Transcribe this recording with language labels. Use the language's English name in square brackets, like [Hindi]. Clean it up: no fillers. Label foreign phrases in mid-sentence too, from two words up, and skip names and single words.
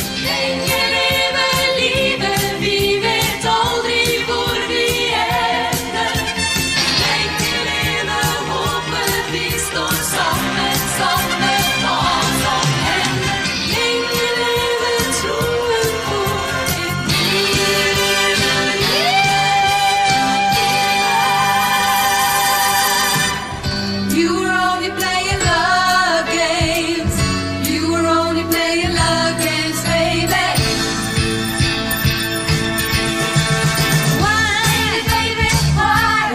[Swedish] Länge leve livet, vi vet aldrig var vi änder. Länge leve hoppet, vi står sammen som vad som händer. Länge leve troen på ett liv. [English] You were only playing love games. You were only playing love games, baby. Why, baby? Why?